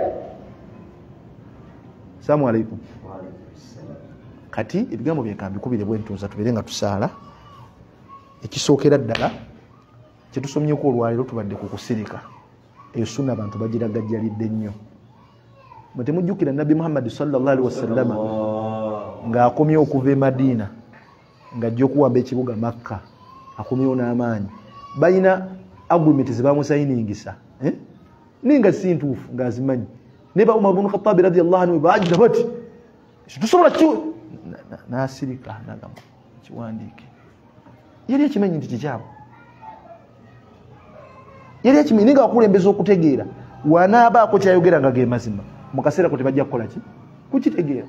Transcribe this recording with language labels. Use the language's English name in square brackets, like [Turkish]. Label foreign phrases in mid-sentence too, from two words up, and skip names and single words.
[Arabic] سلام عليكم. [Ganda] Kati ebigambo byekambikubire bwe ntuuza tubeere nga tusaala. Ekisookera ddala kyetusomyeko olwaleero tubadde ku kusirika, eyo sunna abantu bagiragajjalidde nnyo. Mwe temujjukira Nabbi Muhammad [Arabic] صلى الله عليه وسلم [Ganda] ng'akomye okuva e Madiina ng'ajja okuwamba ekibuga Makka, akomyewo n'amaanyi. Balina agreement ze bamusayiningisa ninga si ntuufu ng'azimanyi. Ne ba Umar ibn Khattab [Arabic] رضي الله عنه [Ganda] baajira bati tusobola n'asirika n'agamba kiwandiike. Yali ekimanyi nti kikyabo, yali ekimanyi ninga akulembeza okutegeera wanaabaako kyayogera nga ge mazima mu kaseera ko tebajja kukola ki kukitegeera.